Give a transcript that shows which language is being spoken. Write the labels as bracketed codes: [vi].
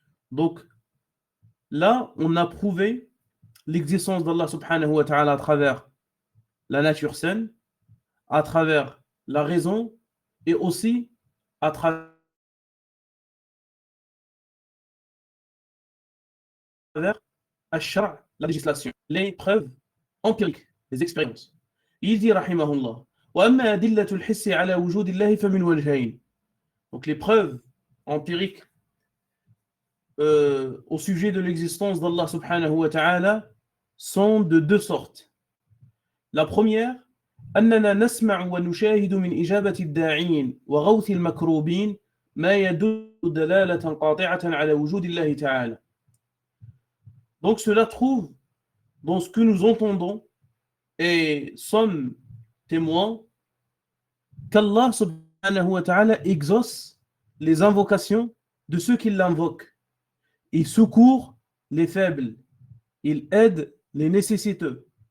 [fr] Donc là, on a prouvé l'existence d'Allah subhanahu wa ta'ala à travers la nature saine, à travers la raison et aussi à travers al-shar', la législation, les preuves empiriques, les expériences. Il dit [ar] rahimahullah وَأَمَّا أَدِلَّةُ الْحِسِّ عَلَى وُجُودِ اللَّهِ فَمِنْ وَجْهَيْنِ. [fr] Donc les preuves empiriques au sujet de l'existence d'Allah subhanahu wa ta'ala sont de deux sortes. La première, [ar] أننا نسمع ونشاهد من إجابة الداعين وغوث المكروبين ما يدل دلالة قاطعة على وجود الله تعالى. [fr] Donc cela trouve dans ce que nous entendons et sommes témoins qu'Allah subhanahu wa ta'ala exauce les invocations de ceux qui l'invoquent. Il secourt les faibles. Il aide les nécessiteux.